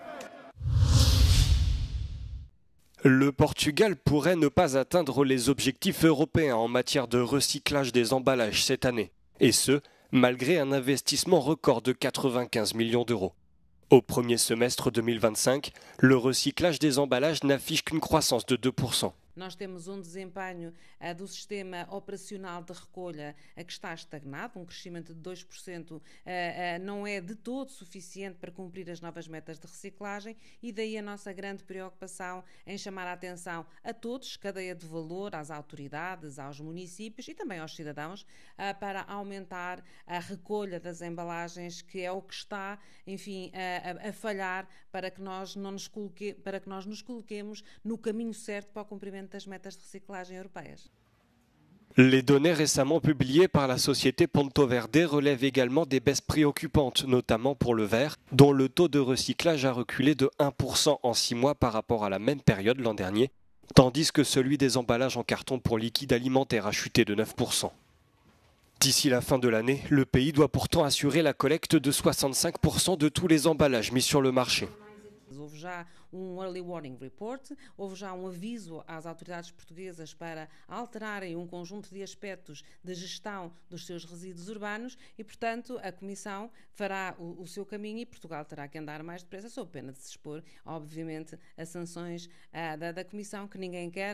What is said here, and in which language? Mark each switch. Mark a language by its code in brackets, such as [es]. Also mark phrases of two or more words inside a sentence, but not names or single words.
[fr] Le Portugal pourrait ne pas atteindre les objectifs européens en matière de recyclage des emballages cette année, et ce, malgré un investissement record de 95 millions d'euros. Au premier semestre 2025, le recyclage des emballages n'affiche qu'une croissance de 2%. [pt] Nós temos desempenho do sistema operacional de recolha que está estagnado, crescimento de 2% não é de todo suficiente para cumprir as novas metas de reciclagem e daí a nossa grande preocupação em chamar a atenção a todos, cadeia de valor, às autoridades, aos municípios e também aos cidadãos, para aumentar a recolha das embalagens, que é o que está, enfim, a falhar para que nós nos coloquemos no caminho certo para o cumprimento das metas de reciclagem europeias. Les données récemment publiées par la société Ponto Verde relèvent également des baisses préoccupantes, notamment pour le verre, dont le taux de recyclage a reculé de 1% en 6 mois par rapport à la même période l'an dernier, tandis que celui des emballages en carton pour liquide alimentaire a chuté de 9%. D'ici la fin de l'année, le pays doit pourtant assurer la collecte de 65% de tous les emballages mis sur le marché. Houve já [en] early warning report, [pt] houve já aviso às autoridades portuguesas para alterarem conjunto de aspectos de gestão dos seus resíduos urbanos e, portanto, a Comissão fará o seu caminho e Portugal terá que andar mais depressa, sob pena de se expor, obviamente, a sanções da Comissão que ninguém quer.